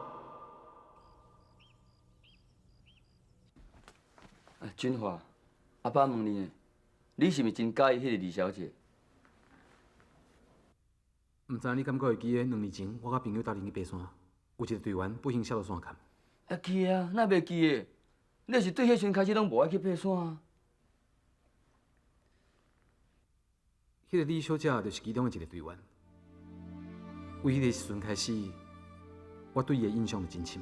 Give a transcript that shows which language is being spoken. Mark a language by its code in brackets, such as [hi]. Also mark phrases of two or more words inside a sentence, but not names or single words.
[nan] 俊华，阿爸问你，你是毋是真介意迄个李小姐？唔知你敢阁会记得2年前，我甲朋友搭乘去爬山，有一个队员不幸摔落山坎。会记啊，哪袂记的？你是对迄阵开始拢无爱去爬山啊？迄个李小姐就是其中的一个队员。为迄个时阵开始，我对伊的印象就真深啊。